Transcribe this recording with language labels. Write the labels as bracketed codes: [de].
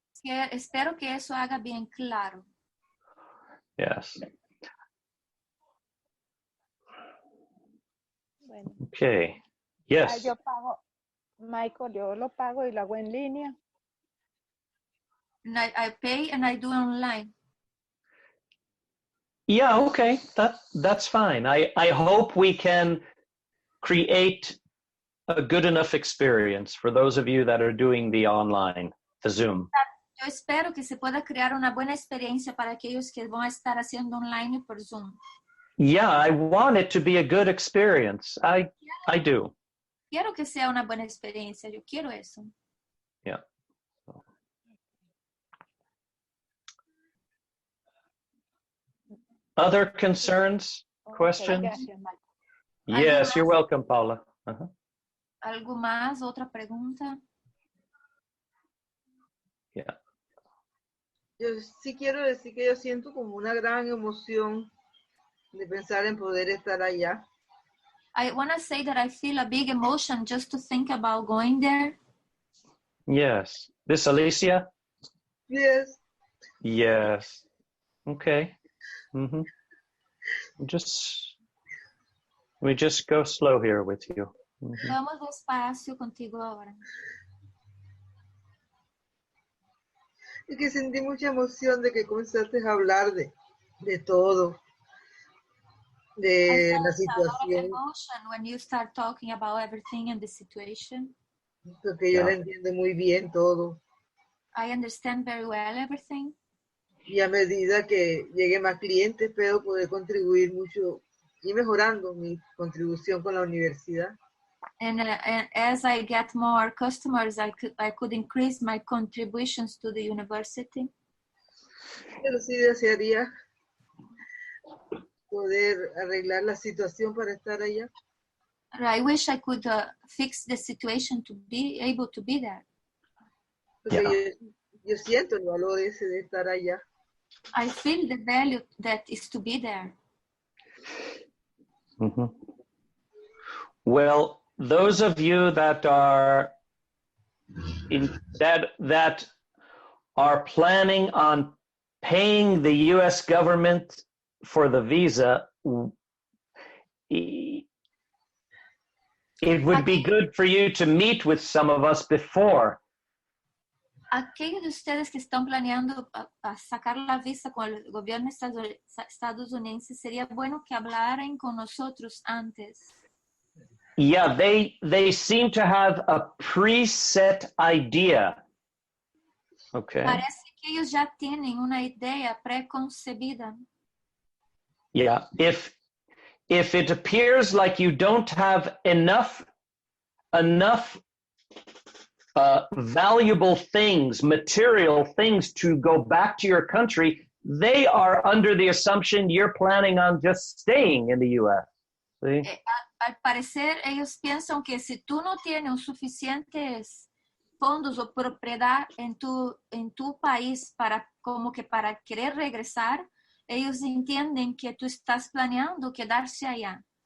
[es] Espero que eso haga bien claro. [en] Yes. [es] Bueno. [en] Okay. Yes. [es] Yo pago, Michael, yo lo pago y lo hago en línea. [en] And I pay and I do online. Yeah, okay. That's fine. I hope we can create a good enough experience for those of you that are doing the online, the Zoom. [es] Yo espero que se pueda crear una buena experiencia para aquellos que van a estar haciendo online por Zoom. [en] Yeah, I want it to be a good experience. I do. [es] Quiero que sea una buena experiencia. Yo quiero eso. [en] Yeah. Other concerns, questions? [es] Gracias, [en] Yes, you're welcome, Paula. Uh-huh. [es] ¿Algo más? ¿Otra pregunta? [en] Yeah. [es] Yo sí quiero decir que yo siento como una gran emoción de pensar en poder estar allá. [en] I want to say that I feel a big emotion just to think about going there. Yes. This Alicia? Yes. Yes. Okay. Mm-hmm. We just go slow here with you. Mhm. [es] Vamos despacio contigo ahora. Es que sentí mucha emoción de que comenzaste a hablar de todo, [en] I [es] de [en] felt [es] la [en] a lot of [es] situación, [en] emotion when you start talking about everything and the situation. [es] porque yo [en] Yeah. [es] la entiendo muy bien todo. [en] I understand very well everything. [es] Y a medida que llegue más clientes, espero poder contribuir mucho y mejorando mi contribución con la universidad. [en] And as I get more customers, I could increase my contributions to the university. [es] Pero sí desearía poder arreglar la situación para estar allá. [en] I wish I could fix the situation to be able to be there. [es] Porque yo siento el valor ese de estar allá. [en] I feel the value that is to be there. Mhm. Well, those of you that are that are planning on paying the U.S. government for the visa, it would be good for you to meet with some of us before. [es] Aquellos de ustedes que están planeando a sacar la visa con el gobierno estadounidense, sería bueno que hablaran con nosotros antes. [en] Yeah, they seem to have a preset idea. Okay. [es] Parece que ellos ya tienen una idea preconcebida. [en] Yeah, if it appears like you don't have enough valuable things, material things to go back to your country, they are under the assumption you're planning on just staying in the U.S. See? [es] Al parecer, ellos piensan que si tú no tienes suficientes fondos o propiedad en tu país como que para querer regresar, ellos entienden que tú estás planeando quedarse allá.